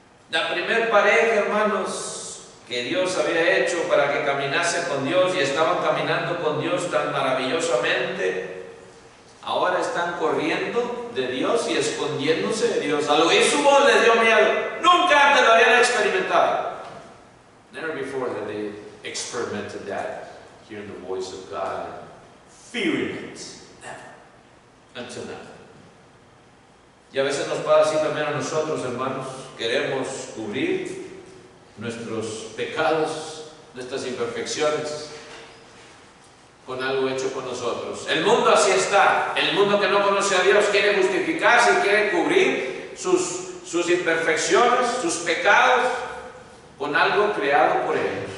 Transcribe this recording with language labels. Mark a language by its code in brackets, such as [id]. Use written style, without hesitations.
[es] La primer pareja, hermanos, que Dios había hecho para que caminase con Dios y estaban caminando con Dios tan maravillosamente, ahora están corriendo de Dios y escondiéndose de Dios. Al oír su voz les dio miedo. Nunca antes lo habían experimentado. [en] Never before had they experimented that, hearing the voice of God, fearing it. Never. unto now. [es] Y a veces nos pasa así también a nosotros, hermanos. Queremos cubrir nuestros pecados, nuestras imperfecciones, con algo hecho con nosotros. El mundo así está. El mundo que no conoce a Dios quiere justificarse y quiere cubrir sus imperfecciones, sus pecados, con algo creado por ellos.